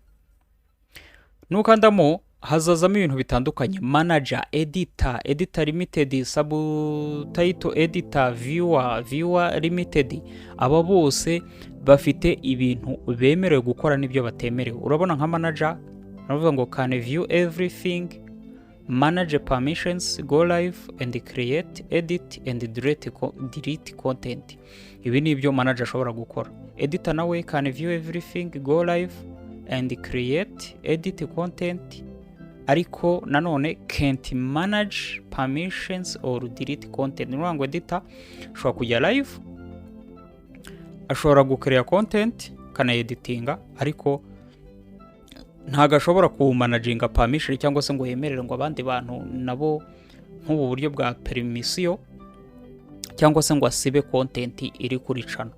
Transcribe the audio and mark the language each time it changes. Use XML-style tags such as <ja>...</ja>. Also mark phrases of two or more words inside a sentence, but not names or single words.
<rw>Nukandamo hazazamo ibintu bitandukanye:</rw> <en>manager, editor limited, subtitle editor, viewer limited.</en> <rw>Aba bose bafite ibintu bemerewe gukora n'ibyo batemerewe. Urabona nka manager navuga ngo</rw> <en>can view everything, manage permissions, go live and create, edit and delete content.</en> <rw>Ibi ni ibyo manager ashobora gukora.</rw> <en>Editor nawe can view everything, go live and create, edit content,</en> <rw>ariko nanone</rw> <en>can't manage permissions or delete content.</en> <rw>Ni ngo editor ashobora kujya live, ashobora gucreate content kana editinga, ariko ntago ashobora kumanaginga permission cyangwa se ngo yemerere ngo abandi bantu nabo nk'ubu buryo bwa permission, cyangwa se ngo asibe content iri kuri channel.</rw>